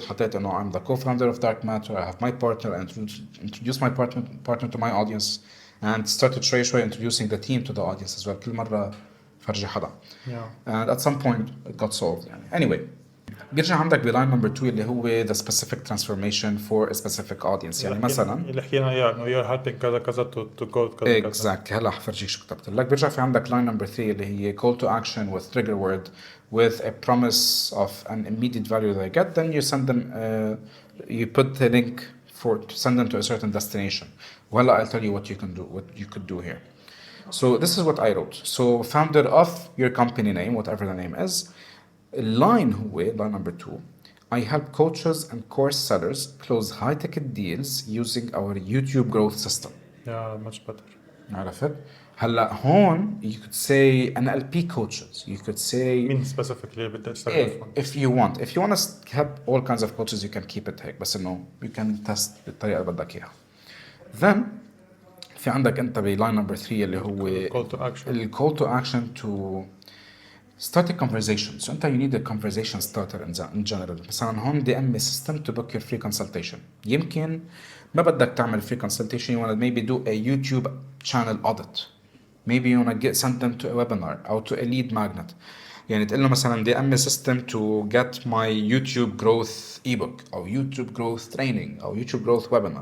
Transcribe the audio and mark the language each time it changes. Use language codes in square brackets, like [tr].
[en] حطيت I'm the co-founder of Dark Matter. I have my partner. I introduced my partner to my audience, and started شوي introducing the team to the audience as well. [ar] كل مرة فرجي حدا. [en] Yeah. And at some point it got solved. [ar] يعني. [en] Anyway, [ar] بيرجع عندك [en] plane number 2 [ar] اللي هو [en] the specific transformation for a specific audience. [ar] يعني مثلا اللي حكينا اياه انه [en] you're helping [ar] كذا كذا [en] to go [ar] كذا كذا. Exactly. هلا حفرجيك شو كتبت لك. بيرجع في عندك [en] line number 3 [ar] اللي هي [en] call to action with trigger word with a promise of an immediate value they get. Then you send them, you put the link to send them to a certain destination. Well, I'll tell you what you could do here. So this is what I wrote. So founder of your company name, whatever the name is. Line number 2. I help coaches and course sellers close high ticket deals using our YouTube growth system. Yeah, much better. [ar] عرفت؟ هلا هون [en] you could say NLP coaches. You could say mean specifically [ar] بدك تستخدم [en] if you want to help all kinds of coaches you can keep it [ar] هيك بس انه [en] you can test [ar] بالطريقة اللي بدك اياها. Then في عندك انت بلاين نمبر 3 اللي هو [en] call to action. call to action to start a conversation. So you need a conversation starter in general. [ar] مثلا هون [en] DM system to book your free consultation. [ar] يمكن ما بدك تعمل [en] free consultation, you want to maybe do a YouTube channel audit. Maybe you want to send them to a webinar or to a lead magnet. [ar] يعني تقول له مثلا [en] DM system to get my YouTube growth ebook or YouTube growth training or YouTube growth webinar.